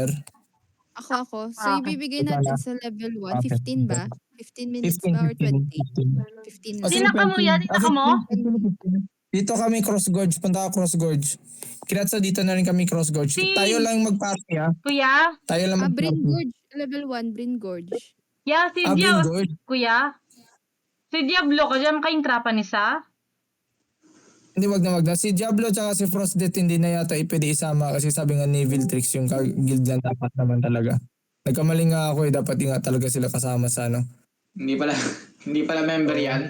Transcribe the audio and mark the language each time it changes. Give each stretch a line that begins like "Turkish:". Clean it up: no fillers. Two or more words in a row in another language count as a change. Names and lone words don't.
Filipino: Ako. So, Okay. ibibigay Ikaw natin na. sa level 1, Okay. 15 ba? 15 minutes 15, ba or 20? 15. 15 lang. Sino ka mo yan? Inaka mo? Dito kami Cross Gorge, punta ka Cross Gorge. Kinatsa dito na rin kami Cross Gorge. Si- Tayo lang mag-party Kuya? Tayo lang Brin mag-party. Gorge. Level 1, Brin Gorge. Yeah, si Brin Diablo. Gorge. Kuya? Si Diablo ka dyan kayong trapa ni Sa? Hindi, wag na. Si Diablo tsaka si Frostdeath hindi na yata pwede isama kasi sabi nga ni Viltrix yung guild lang dapat naman talaga. Nagkamali nga ako dapat nga talaga sila kasama sa Hindi pala member yan.